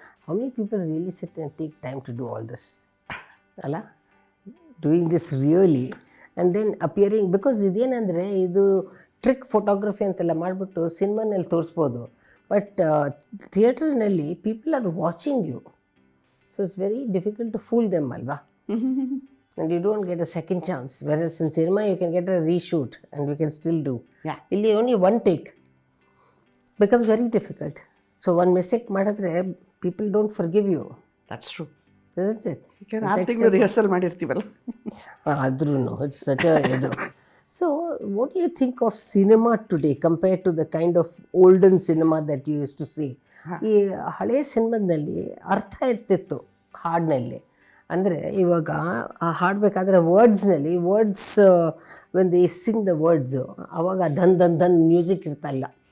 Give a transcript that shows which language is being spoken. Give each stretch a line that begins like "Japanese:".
English: How many people really sit and take time to do all this?
Kannada: Alla?
English: Doing this really and then appearing, because
Kannada: ಇದೇನಂದರೆ ಇದು trick photography ಅಂತೆಲ್ಲ ಮಾಡಿಬಿಟ್ಟು ಸಿನಿಮಾನಲ್ಲಿ ತೋರಿಸ್ಬೋದು,
English: But ಥಿಯೇಟ್ರ್ನಲ್ಲಿ people are watching you. So it's very difficult to fool them ಅಲ್ವಾ? And you don't get a second chance. Whereas in cinema you can get a reshoot and we can still do. Yeah.
Kannada: ಇಲ್ಲಿ
English: only one take becomes very difficult. So one mistake
Kannada: ಮಾಡಿದ್ರೆ
English: people don't forgive you. That's true, Isn't it?
Kannada: ಈಗ 6 ತಿಂಗಳು rehearsal ಮಾಡಿರ್ತೀವಲ್ಲ. ಆದ್ರೂ
English: it's such a
Kannada: ಇದು.
English: So what do you think of cinema today compared to the kind of olden cinema that you used to see?
Kannada: ಈ ಹಳೆ ಸಿನಿಮಾದಲ್ಲಿ ಅರ್ಥ ಇರ್ತಿತ್ತು ಹಾಡಿನಲ್ಲಿ. ಅಂದರೆ ಇವಾಗ ಆ ಹಾಡಬೇಕಾದ್ರೆ ವರ್ಡ್ಸ್ನಲ್ಲಿ
English: when they sing the words,
Kannada: ಆವಾಗ ಧನ್ ಧನ್ ಧನ್ ಮ್ಯೂಸಿಕ್ ಇರ್ತಾಯಿಲ್ಲ.